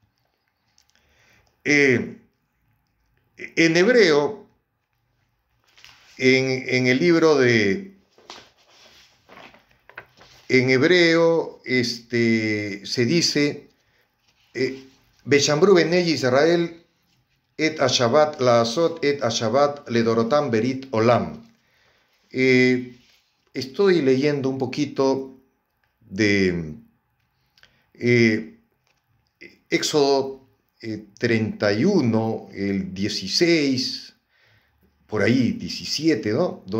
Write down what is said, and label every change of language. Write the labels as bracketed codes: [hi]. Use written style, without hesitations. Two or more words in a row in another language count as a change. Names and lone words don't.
[es] En hebreo, en el libro de... En hebreo se dice, [he] ושמרו בני ישראל את השבת לעשות את השבת לדורותם ברית עולם. [es] Estoy leyendo un poquito de Éxodo 31, el 16, por ahí 17, ¿no?